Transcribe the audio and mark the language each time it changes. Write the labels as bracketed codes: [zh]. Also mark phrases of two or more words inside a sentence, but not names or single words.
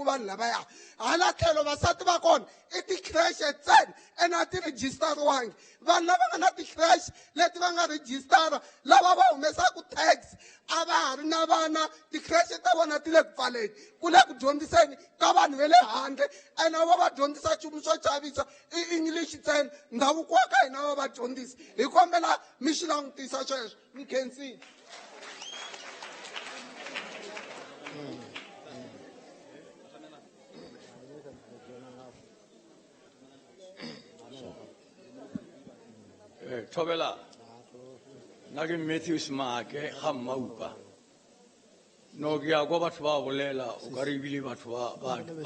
[ts] vanhu lavaya hala tlhelo vasati va kona i tikhireshe ntsena ene a ti rejistariwangi vanhu lava nga na tikhireshe leti va nga rejistara lava va humesaku tax a va ha ri na vana tikhireshe ta vona ti le ku pfaleni ku le ku dyondziseni ka vanhu ve le handle ene va va dyondzisa nchumu swo chavisa i english ntsena ndhavuko wa ka hina va va dyondzisi hi kombela mi xi langutisa sweswo mi khensile [nso] Thobela na ke Matthew Smake ga Maupa no ke ya go batho ba bolela o ka re bile batho ba